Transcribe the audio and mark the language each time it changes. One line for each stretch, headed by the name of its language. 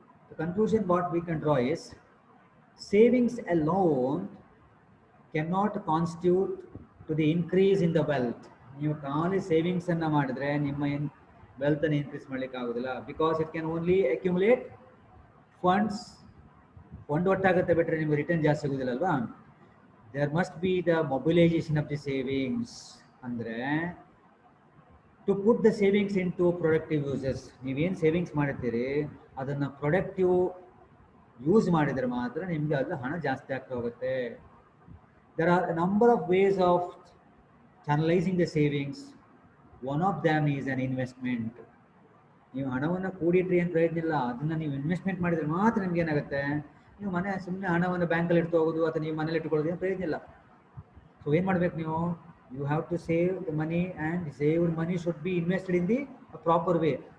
English: The conclusion what we can draw is, savings alone can not constitute to the increase in the wealth.
Kannada: ನೀವು ಖಾಲಿ savings ಅನ್ನ ಮಾಡಿದ್ರೆ ನಿಮ್ಮ wealth ಅನ್ನು increase ಮಾಡ್ಲಿಕ್ಕೆ ಆಗೋದಿಲ್ಲ.
English: Because it can only accumulate funds.
Kannada: Fund ಒಟ್ಟಾಗುತ್ತೆ ಬಿಟ್ಟರೆ ನಿಮ್ಗೆ ರಿಟರ್ನ್ ಜಾಸ್ತಿ ಸಿಗೋದಿಲ್ಲ ಅಲ್ವಾ?
English: There must be the mobilization of the savings. Andre to put the savings into productive uses.
Kannada: ನೀವೇನು ಸೇವಿಂಗ್ಸ್ ಮಾಡಿರ್ತೀರಿ ಅದನ್ನ ಪ್ರೊಡಕ್ಟಿವ್ ಯೂಸ್ ಮಾಡಿದ್ರೆ ಮಾತ್ರ ನಿಮಗೆ ಅದು ಹಣ ಜಾಸ್ತಿ ಆಗ್ತಾ ಹೋಗುತ್ತೆ.
English: There are a number of ways of channelizing the savings. One of them is an investment.
Kannada: ನೀವು ಹಣವನ್ನು ಕೂಡಿಟ್ರಿ ಅಂತ ಪ್ರಯೋಜನ ಇಲ್ಲ, ಅದನ್ನ ನೀವು ಇನ್ವೆಸ್ಟ್ಮೆಂಟ್ ಮಾಡಿದ್ರೆ ಮಾತ್ರ ನಿಮ್ಗೆ ಏನಾಗುತ್ತೆ, ನೀವು ಮನೆ ಸುಮ್ಮನೆ ಹಣವನ್ನು ಬ್ಯಾಂಕಲ್ಲಿ ಇಟ್ಟು ಹೋಗೋದು ಅಥವಾ ನೀವು ಮನೇಲಿ ಇಟ್ಕೊಳ್ಳೋದು ಏನು ಪ್ರಯೋಜನ ಇಲ್ಲ. ಸೊ ಏನು ಮಾಡ್ಬೇಕು ನೀವು?
English: You have to save the money and saved money should be invested in the proper way.